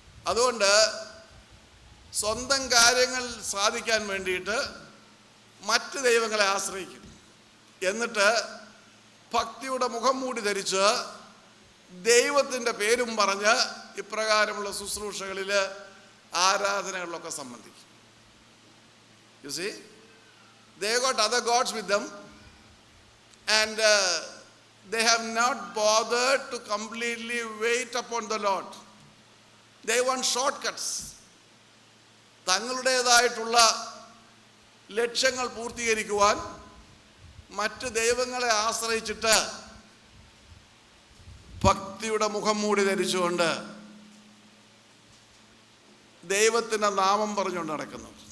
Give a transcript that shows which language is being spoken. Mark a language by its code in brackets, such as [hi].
[ml] അതുകൊണ്ട് സ്വന്തം കാര്യങ്ങൾ സാധിക്കാൻ വേണ്ടിയിട്ട് മറ്റ് ദൈവങ്ങളെ ആശ്രയിക്കും. എന്നിട്ട് ഭക്തിയുടെ മുഖം മൂടി ധരിച്ച് ദൈവത്തിൻ്റെ പേരും പറഞ്ഞ് ഇപ്രകാരമുള്ള ശുശ്രൂഷകളിൽ ആരാധനകളിലൊക്കെ സംബന്ധിക്കും. [en] You see, they got other gods with them, and they have not bothered to completely wait upon the Lord. They want shortcuts. [ml] തങ്ങളുടേതായിട്ടുള്ള ലക്ഷ്യങ്ങൾ പൂർത്തീകരിക്കുവാൻ മറ്റ് ദൈവങ്ങളെ ആശ്രയിച്ചിട്ട് ഭക്തിയുടെ മുഖം മൂടി ധരിച്ചുകൊണ്ട് ദൈവത്തിൻ്റെ നാമം പറഞ്ഞുകൊണ്ട് നടക്കുന്നു.